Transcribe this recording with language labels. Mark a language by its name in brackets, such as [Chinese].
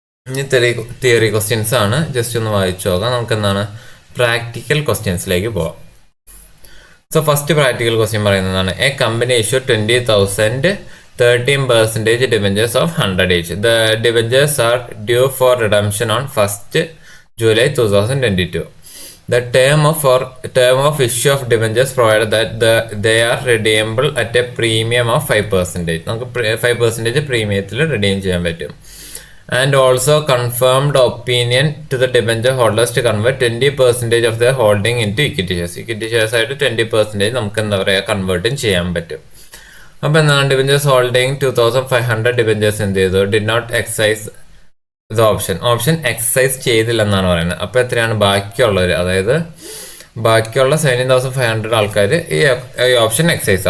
[Malayalam] ഇനി theory questions ആണ്, just ഒന്ന് വായിച്ചു നോക്കാം. നമുക്ക് എന്താണ് പ്രാക്ടിക്കൽ ക്വസ്റ്റ്യൻസിലേക്ക് പോവാം. [English] So first practical question പറയുന്നതാണ് a company issue 20,000 13% debentures of 100 each. The debentures are due for redemption on 1st July 2022. The term of issue of debentures provided that they are redeemable at a premium of 5%. [Malayalam] നമുക്ക് 5% പ്രീമിയത്തിൽ redeem ചെയ്യാൻ പറ്റും. [English] And also confirmed opinion to the debenture holders to convert 20% of their holding into equity shares. [Malayalam] Equity shares ആയിട്ട് 20% നമുക്ക് എന്താ പറയുക കൺവേർട്ടും ചെയ്യാൻ പറ്റും. അപ്പോൾ എന്താണ് ഡിബഞ്ചേഴ്സ് ഹോൾഡിംഗ് 2,500 ഡിബഞ്ചേഴ്സ് എന്ത് ചെയ്തു? [English] did not exercise the option [Malayalam] excise ചെയ്തില്ലെന്നാണ് പറയുന്നത്. അപ്പോൾ എത്രയാണ് ബാക്കിയുള്ളവർ, അതായത് ബാക്കിയുള്ള 17,500 ആൾക്കാർ ഈ ഓപ്ഷൻ എക്സൈസ്.